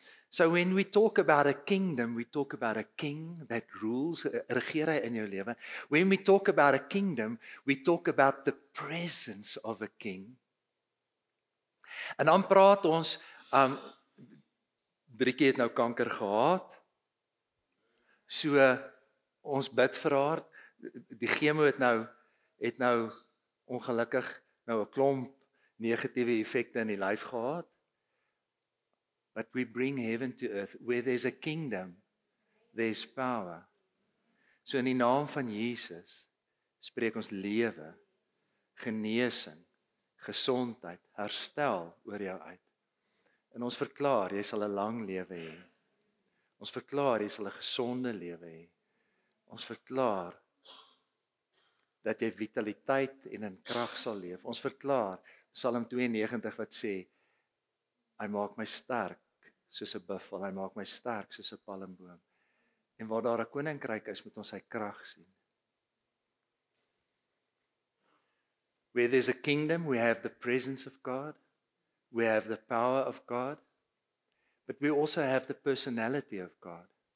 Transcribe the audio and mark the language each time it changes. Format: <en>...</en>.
<en>So when we talk about a kingdom, we talk about a king that rules,</en> <af>regeer hy in jou lewe.</af> <en>When we talk about a kingdom, we talk about the presence of a king.</en> <af>En dan praat ons, Driekie het nou kanker gehad, so ons bid vir haar, die chemo het nou ongelukkig nou 'n klomp negatiewe effekte in die lyf gehad.</af> <en>But we bring heaven to earth. Where there's a kingdom, there's power.</en> <af>So in die naam van Jesus spreek ons lewe, genesing, gesondheid, herstel oor jou uit. En ons verklaar, jy sal 'n lang lewe hê. Ons verklaar, jy sal 'n gesonde lewe hê. Ons verklaar dat jy vitaliteit en in krag sal leef. Ons verklaar, Psalm 92 wat sê, hy maak my sterk soos 'n buffel, hy maak my sterk soos 'n palmboom. En waar daar 'n koninkryk is, moet ons sy krag sien.</af> <en>Where there's a kingdom, we have the presence of God, we have the power of God, but we also have the personality of God.</en>